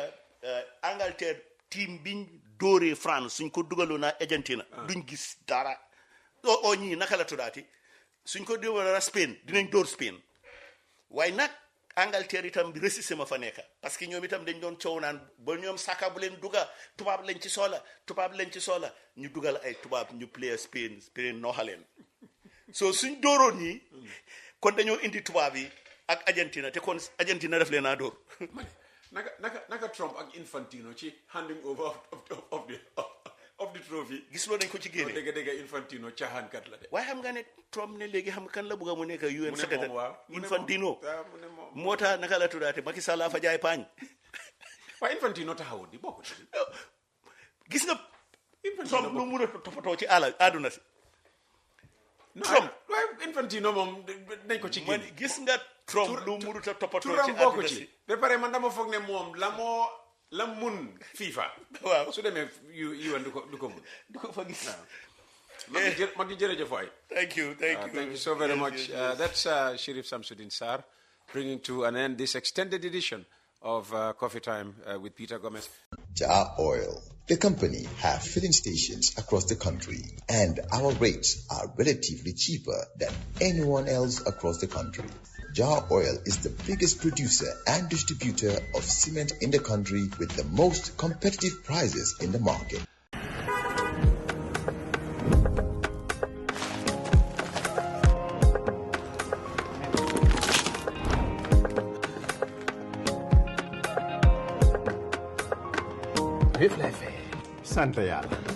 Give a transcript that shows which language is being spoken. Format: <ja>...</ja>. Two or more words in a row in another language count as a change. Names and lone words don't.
<wo>Angleterre team biñ dóoree France suñ ko dugaloon naa Argentina duñ gis dara oo ñii naka la tuddaati suñ ko dugaloon Spain dinañ dóor Spain waaye nag Angleterre itam bi résisté ma fa nekk</wo> <fr>parce que</fr> <wo>ñoom itam dañ doon coow naan ba ñoom saka bu leen duga tubaab lañ ci soxla ñu dugal ay tubaab ñu play Spain nooxaleen so suñ dóoroon ñi kon dañoo indi tubaab yi ak Argentina te kon Argentina def leen naa dóor. naka Trump ak Infantino ci</wo> <en>handing over of the trophy.</en> <wo>gis loo dañ ko ci génne. dëgg Infantino caaxaankat la de. waaye xam nga ne Trump ne léegi xam nga kan la bëgg mu nekk UN secrétaire. Infantino. moo tax naka la tuddaate Macky Sall fa jaay paañ. waaye Infantino taxawul di bokk ci. gis nga. Trump lu mun a toppatoo ci àdduna si. Trump waaye Infantino moom dañ ko ci génne. man gis nga Trump lu mun a toppatoo ci àdduna àdduna si. ba pare man dama foog ne moom la mun FIFA. waaw su demee UN du ko mun. du ko fa gis. ma ngi jërëjëf waay.</wo> <en>Thank you so very much. That's Sheriff Samsudeen Sarr bringing to an end this extended edition of Coffee Time with Peter Gomez. Jar Oil, the company, have filling stations across the country, and our rates are relatively cheaper than anyone else across the country. Jar Oil is the biggest producer and distributor of cement in the country with the most competitive prices in the market.</en> <wo>Wéef lay fay. sant yàlla.</wo>